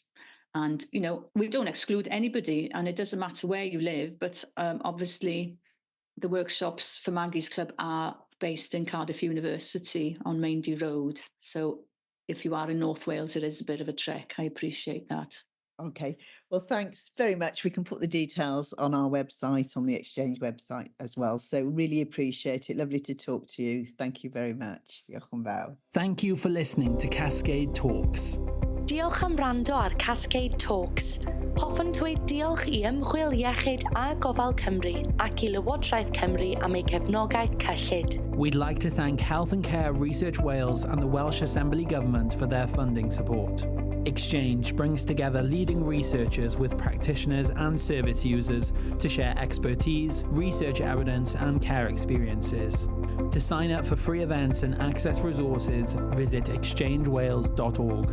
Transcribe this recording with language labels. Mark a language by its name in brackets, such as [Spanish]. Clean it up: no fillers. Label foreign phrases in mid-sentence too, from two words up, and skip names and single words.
[English] And, we don't exclude anybody, and it doesn't matter where you live, but obviously the workshops for Maggie's Club are based in Cardiff University on Maindy Road. So if you are in North Wales, it is a bit of a trek. I appreciate that. Okay. Well, thanks very much. We can put the details on our website, on the ExChange website as well. So really appreciate it. Lovely to talk to you. Thank you very much. [Welsh] Diolch yn fawr. [English] Thank you for listening to Cascade Talks. [Welsh] Diolch am wrando ar Cascade Talks. Hoffwn ddweud diolch i Ymchwil Iechyd a Gofal Cymru ac i Lywodraeth Cymru am ei cefnogaeth cyllid. [English] We'd like to thank Health and Care Research Wales and the Welsh Assembly Government for their funding support. ExChange brings together leading researchers with practitioners and service users to share expertise, research evidence, and care experiences. To sign up for free events and access resources, visit exchangewales.org.